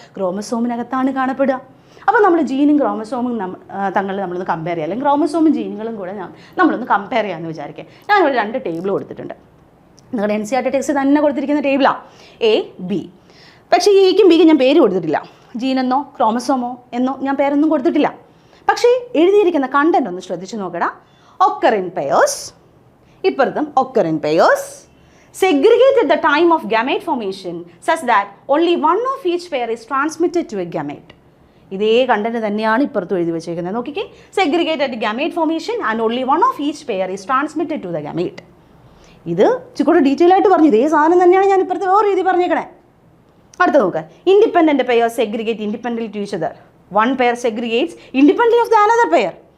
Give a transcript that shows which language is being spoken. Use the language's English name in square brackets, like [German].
[Malayalam] ക്രോമസോമിനകത്താണ് കാണപ്പെടുക. അപ്പോൾ നമ്മൾ ജീനും ക്രോമസോമും നമ്മളൊന്ന് കമ്പയർ ചെയ്യുക, അല്ലെങ്കിൽ ക്രോമസോമും ജീനുകളും കൂടെ നമ്മളൊന്ന് കമ്പയർ ചെയ്യാമെന്ന് വിചാരിക്കുക. ഞാനിവിടെ 2 ടേബിൾ കൊടുത്തിട്ടുണ്ട്. നിങ്ങളുടെ NCERT ടെക്സ്റ്റ് തന്നെ കൊടുത്തിരിക്കുന്ന ടേബിളാണ് A, B. പക്ഷേ ഈ Aക്കും Bക്കും ഞാൻ പേര് കൊടുത്തിട്ടില്ല. ജീനെന്നോ ക്രോമസോമോ എന്നോ ഞാൻ പേരൊന്നും കൊടുത്തിട്ടില്ല. പക്ഷേ എഴുതിയിരിക്കുന്ന കണ്ടന്റ് ഒന്ന് ശ്രദ്ധിച്ച് നോക്കടാ. [English] occur in pairs, [Malayalam] ഇപ്പുറത്തും [English] Occur in pairs, segregate at the time of gamete formation such that only one of each pair is transmitted to a gamete. [Malayalam] ഇതേ കണ്ടന്റ് തന്നെയാണ് ഇപ്പുറത്തും എഴുതി വെച്ചേക്കുന്നത്. നോക്കിക്കേ, [English] Segregate at gamete formation and only one of each pair is transmitted to the gamete. [Malayalam] ഇത് ഇച്ചിരി detail ആയിട്ട് പറഞ്ഞു. ഇതേ സാധനം തന്നെയാണ് ഞാൻ ഇപ്പുറത്ത് വേറെ രീതി പറഞ്ഞേക്കണേ. അടുത്ത നോക്കുക. [English] Independent pair segregate independent to each other. One pair segregates independent of the another pair.